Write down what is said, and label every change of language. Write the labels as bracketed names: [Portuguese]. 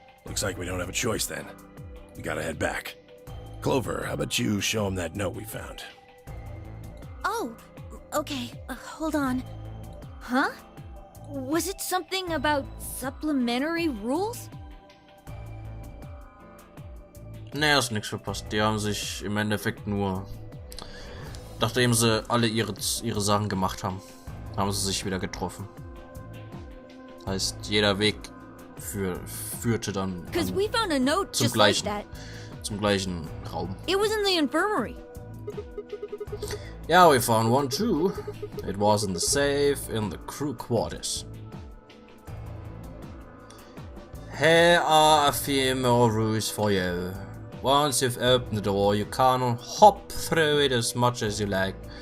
[English] Looks like we don't have a choice then. We gotta head back. Clover, how about you show him that note we found? Oh, okay. Hold on. Huh? Was it something about supplementary rules? [German] Nee, hast nichts verpasst. Die haben sich im Endeffekt nur, nachdem sie alle ihre Sachen gemacht haben, haben sie sich wieder getroffen. Heißt, jeder Weg führte dann [English] We found a note just like that. [German] zum gleichen Raum. [English] It was in the infirmary. Yeah, we found one too. It was in the safe in the crew quarters. Here are a few more rules for you. Once you've opened the door, you can hop through it as much as you like.